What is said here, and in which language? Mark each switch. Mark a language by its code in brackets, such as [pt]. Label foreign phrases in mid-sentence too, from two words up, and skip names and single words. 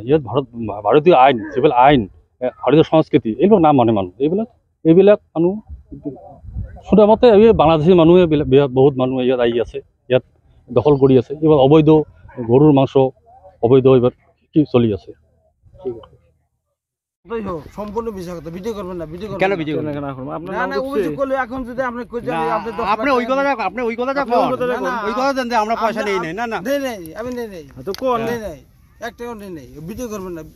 [as] ইয়াত ভাৰতীয় আইন, যিবিলাক আইন, ভাৰতীয় সংস্কৃতি, এইবিলাক নামানে মানুহ। এইবিলাক মানুহ শুনা মতে বাংলাদেশী মানুহে বহুত মানুহে ইয়াত আহি আছে, ইয়াত দখল কৰি আছে। এইবাৰ অবৈধ গৰুৰ মাংস অবৈধ এইবাৰ কি চলি আছে। [bn] সম্পূর্ণ মিছা কথা। ভিডিও করবেন না, ভিডিও কেন ভিডিও করবেন না? অভিযোগ করলে এখন যদি আপনি আপনি ওই কথা দেন যে আমরা পয়সা নেই নাই। না আমি নেই তো কোন নেই একটা নেই। ভিডিও করবেন না।